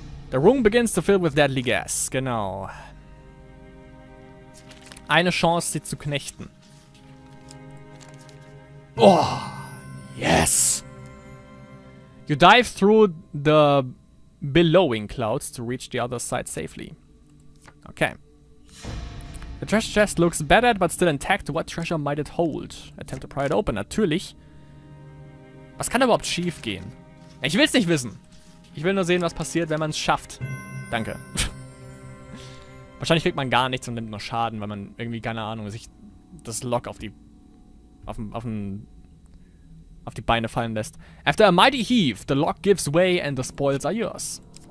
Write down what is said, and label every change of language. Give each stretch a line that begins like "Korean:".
English: The room begins to fill with deadly gas.
German: Genau. Eine Chance, sie zu knechten.
English: Oh! Yes! You dive through the billowing clouds to reach the other side safely. Okay. The treasure chest looks battered but still intact. What treasure might it hold? Attempt to pry it open.
German: Natürlich. Was kann überhaupt schief gehen? Ich will es nicht wissen. Ich will nur sehen, was passiert, wenn man es schafft. Danke. Wahrscheinlich kriegt man gar nichts und nimmt nur Schaden, weil man irgendwie, keine Ahnung, sich das Lock auf die Beine fallen lässt.
English: After a mighty heave, the lock gives way and the spoils are yours.